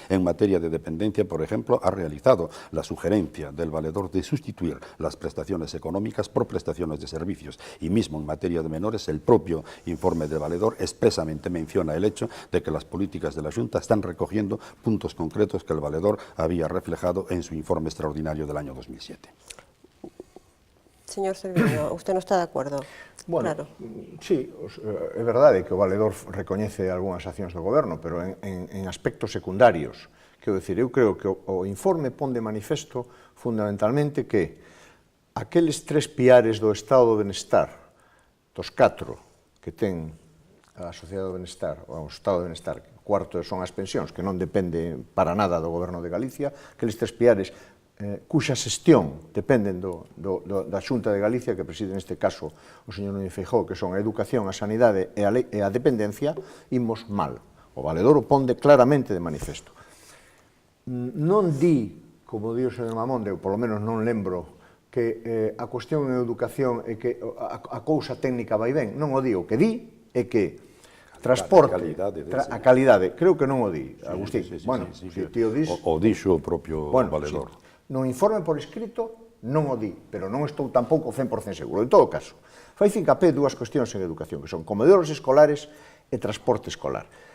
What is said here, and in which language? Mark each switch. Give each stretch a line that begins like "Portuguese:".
Spanish: En materia de dependencia, por ejemplo, ha realizado la sugerencia del valedor de sustituir las prestaciones económicas por prestaciones de servicios, y mismo en materia de menores el propio informe del valedor expresamente menciona el hecho de que las políticas de la Xunta están recogiendo puntos concretos que el valedor había reflejado en su informe extraordinario del año 2007. Señor Cerviño, ¿usted no está de acuerdo?
Galician: Bueno, sí, é verdade que o valedor recoñece algunhas accións do goberno, pero en aspectos secundarios. Quero dicir, eu creo que o informe pon de manifesto fundamentalmente que aqueles 3 piares do estado do benestar, dos 4 que ten a sociedade do benestar, ou o estado do benestar, o cuarto son as pensións, que non depende para nada do goberno de Galicia, aqueles 3 piares cuxa xestión dependen da Xunta de Galicia, que preside neste caso o señor Núñez Feijóo, que son a educación, a sanidade e a dependencia, imos mal. O valedor o pon claramente de manifesto. Non di, como di o señor Mamonde, ou polo menos non lembro, que a cuestión en educación é que a cousa técnica vai ben. Non o di, o que di é que transporte, a calidade, creo que non o di, Agustín. Bueno, se o tío dis... O dixo o propio valedor. No informe por escrito non o di, pero non estou tampouco 100% seguro. En todo caso, fai fincapé dúas cuestións en educación, que son comedores escolares e transporte escolar.